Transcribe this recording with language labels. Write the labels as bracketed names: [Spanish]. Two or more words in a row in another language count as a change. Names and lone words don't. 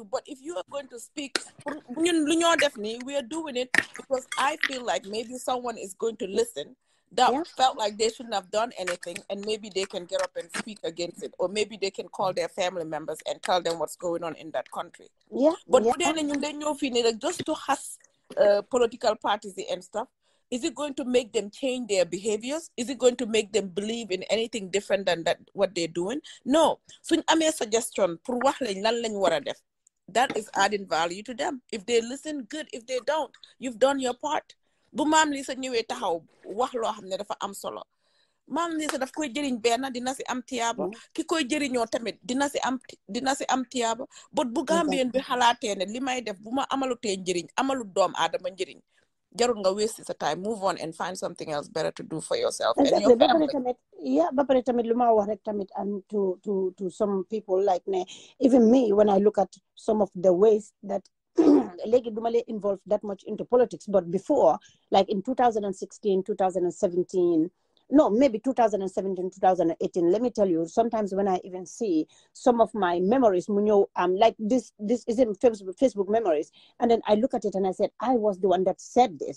[English] But if you are going to speak, definitely we are doing it because I feel like maybe someone is going to listen that felt like they shouldn't have done anything, and maybe they can get up and speak against it, or maybe they can call their family members and tell them what's going on in that country. But just to has political parties and stuff, is it going to make them change their behaviors? Is it going to make them believe in anything different than that what they're doing? No. So I'm a suggestion [Wolof] pour wax lañ lan lañ wara def. [English] That is adding value to them. If they listen, good. If they don't, you've done your part. [Wolof] Bu maam li sa ñëwee taxaw wax loo xam ne dafa am solo. Maam li sa daf koy jëriñ benn dina si am tiyaaba. Ki koy jëriñoo tamit dina si am tiyaaba. But bu Gambien bi xalaatee ne li may def bu ma amalutee njëriñ amalut doom aadama njëriñ. Jarul nga [English] waste sa time, move on and find something else better to do for yourself and your family. [Wolof] Ba pare tamit lu ma wax rek tamit, [English] and to some people like ne, even me, when I look at some of the ways that [Wolof] léegi duma lay [English] involved that much into politics, but before, like in 2016, 2017, no, maybe 2017, 2018, let me tell you, sometimes when I even see some of my memories, like this is in Facebook memories, and then I look at it and I said, I was the one that said this.